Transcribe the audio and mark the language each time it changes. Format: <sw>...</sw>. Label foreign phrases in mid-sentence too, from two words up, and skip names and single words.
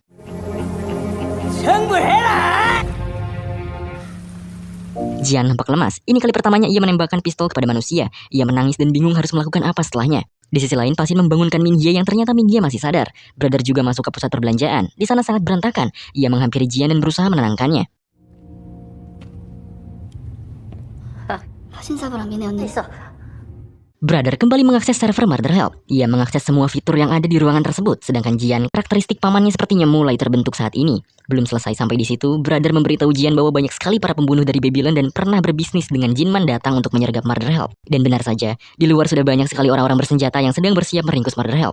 <id>Jian nampak lemas. Ini kali pertamanya ia menembakkan pistol kepada manusia. Ia menangis dan bingung harus melakukan apa setelahnya. Di sisi lain, Pasin membangunkan Min Ye yang ternyata Min Ye masih sadar. Brother juga masuk ke pusat perbelanjaan. Di sana sangat berantakan. Ia menghampiri Jian dan berusaha menenangkannya.</id> <ko>신사부랑 미네였네.</ko> <id>Brother kembali mengakses server Murder Help. Ia mengakses semua fitur yang ada di ruangan tersebut. Sedangkan Jian, karakteristik pamannya sepertinya mulai terbentuk saat ini. Belum selesai sampai di situ, Brother memberitahu Jian bahwa banyak sekali para pembunuh dari Babylon dan pernah berbisnis dengan Jinman datang untuk menyergap Murder Help. Dan benar saja, di luar sudah banyak sekali orang-orang bersenjata yang sedang bersiap meringkus Murder Help.</id>